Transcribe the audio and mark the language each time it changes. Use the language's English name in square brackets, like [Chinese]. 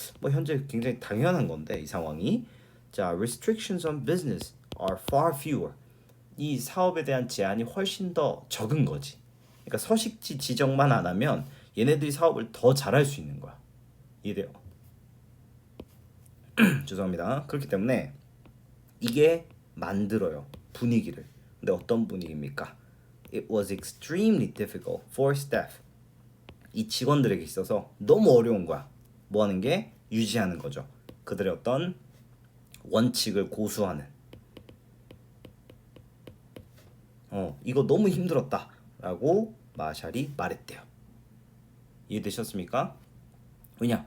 [Korean] 현재 굉장히 당연한 건데 이 상황이. 자, [English] restrictions on business are far fewer, [Korean] 이 사업에 대한 제한이 훨씬 더 적은 거지. 그러니까 서식지 지정만 안 하면 얘네들이 사업을 더 잘할 수 있는 거야. 이해돼요? 죄송합니다. 그렇기 때문에 이게 만들어요, 분위기를. 근데 어떤 분위기입니까? [English] It was extremely difficult for staff. [Korean] 이 직원들에게 있어서 너무 어려운 거야. 뭐 하는 게? 유지하는 거죠. 그들의 어떤 원칙을 고수하는. 이거 너무 힘들었다 라고 마샬이 말했대요. 이해되셨습니까? 왜냐?